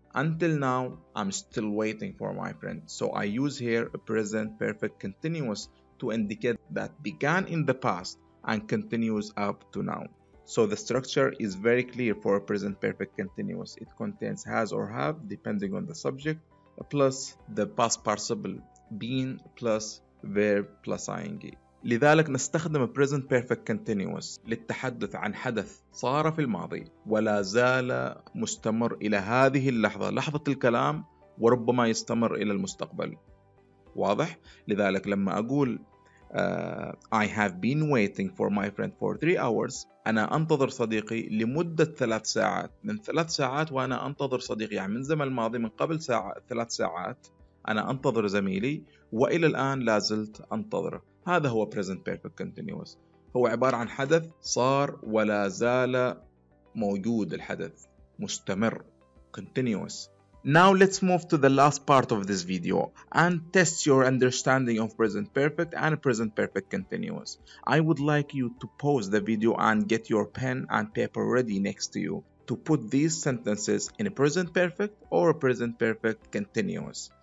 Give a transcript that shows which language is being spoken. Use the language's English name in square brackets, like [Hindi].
[English] Until now, I'm still waiting for my friend. So I use here a present perfect continuous to indicate that began in the past and continues up to now. So the structure is very clear for a present perfect continuous. It contains has or have depending on the subject, plus the past participle been plus verb plus ing. [Arabic] لذلك نستخدم present perfect continuous للتحدث عن حدث صار في الماضي ولا زال مستمر إلى هذه اللحظة، لحظة الكلام، وربما يستمر إلى المستقبل. واضح؟ لذلك لما أقول [English] I have been waiting for my friend for 3 hours، [Arabic] أنا أنتظر صديقي لمدة 3 ساعات. من 3 ساعات وأنا أنتظر صديقي، يعني من زمن الماضي من قبل 3 ساعات أنا أنتظر زميلي وإلى الآن لا زلت أنتظره. هذا هو present perfect continuous. هو عبارة عن حدث صار ولا زال موجود، الحدث مستمر continuous. [English] Now let's move to the last part of this video and test your understanding of present perfect and present perfect continuous. I would like you to pause the video and get your pen and paper ready next to you to put these sentences in a present perfect or a present perfect continuous.